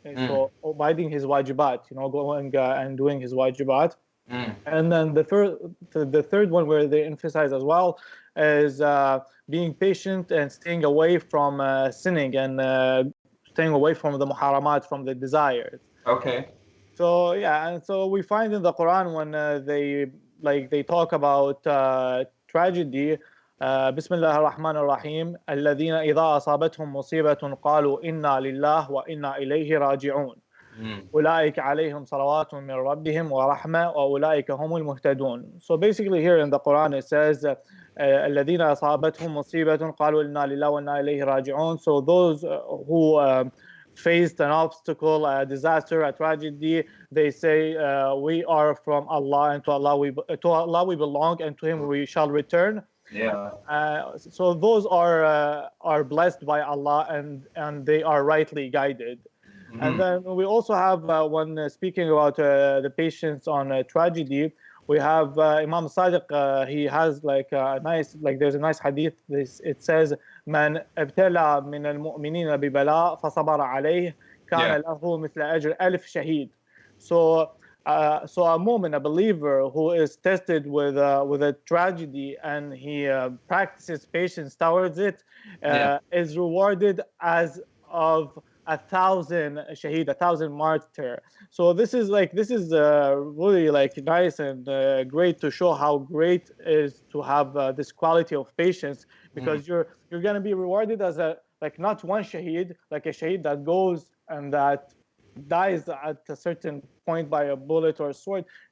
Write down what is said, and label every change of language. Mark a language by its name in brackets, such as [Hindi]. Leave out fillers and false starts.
[English] So abiding his wajibat, going and doing his wajibat. And then the third one where they emphasize as well is being patient and staying away from sinning and staying away from the muharamat, from the desires. Okay. So yeah, and so we find in the Quran when they talk about tragedy, [Arabic] بسم الله الرحمن الرحيم الذين إذا أصابتهم مصيبة قالوا إنا لله وإنا إليه راجعون أولئك عليهم صلوات من ربهم ورحمة وأولئك هم المهتدون. [English] So basically here in the Quran it says [Arabic] الذين أصابتهم مصيبة قالوا إنا لله وإنا إليه راجعون. [English] So those who faced an obstacle, a disaster, a tragedy, they say we are from Allah, and to Allah we belong, and to Him we shall return. Yeah. So those are blessed by Allah, and they are rightly guided. And then we also have when speaking about the patience on tragedy, we have Imam Sadiq. He has like a nice, there's a nice hadith. It says, [Arabic] "Man ابتلى من المؤمنين ببلاء فصبر عليه كان له مثل أجر ألف شهيد." [English] So a mu'min, a believer who is tested with a tragedy and he practices patience towards it, is rewarded as of 1,000 shaheed, 1,000 martyr. So this is really like nice and great to show how great it is to have this quality of patience, because you're going to be rewarded as not one shaheed, like a shaheed that goes and that dies at a certain point by a bullet or a sword.